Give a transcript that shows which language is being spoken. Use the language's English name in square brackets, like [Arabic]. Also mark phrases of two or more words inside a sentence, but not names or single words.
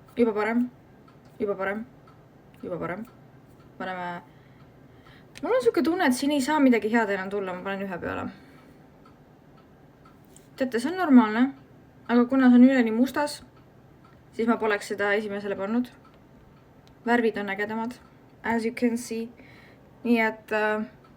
[Estonian] Paneme... Mul on siuke tunne, et siin ei saa midagi head enam tulla, ma panen 1 peale. Teate, see on normaalne, aga kuna see on üleni mustas, siis ma poleks seda esimesele pannud. Värvid on ägedamad, [English] as you can see. [Estonian] Nii et